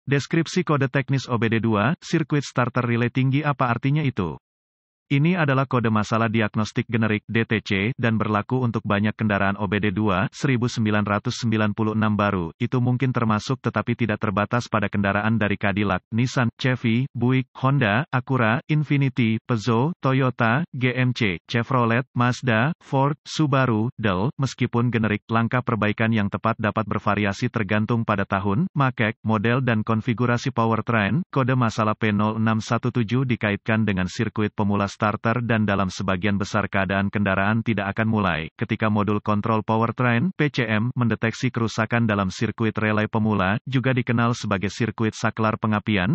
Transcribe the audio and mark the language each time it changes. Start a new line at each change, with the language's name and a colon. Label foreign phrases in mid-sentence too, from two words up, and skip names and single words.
Indonesian: Deskripsi kode teknis OBD2,
English: Circuit Starter Relay
Indonesian: tinggi apa artinya itu? Ini adalah kode masalah diagnostik generik (DTC) dan berlaku untuk banyak kendaraan OBD2 1996 baru. Itu mungkin termasuk tetapi tidak terbatas pada kendaraan dari Cadillac, Nissan, Chevy, Buick, Honda, Acura, Infiniti, Peugeot, Toyota, GMC, Chevrolet, Mazda, Ford, Subaru, Dell. Meskipun generik, langkah perbaikan yang tepat dapat bervariasi tergantung pada tahun, make, model dan konfigurasi powertrain. Kode masalah P0617 dikaitkan dengan sirkuit pemula starter dan dalam sebagian besar keadaan kendaraan tidak akan mulai ketika modul kontrol powertrain (PCM) mendeteksi kerusakan dalam sirkuit relay pemula, juga dikenal sebagai sirkuit saklar pengapian.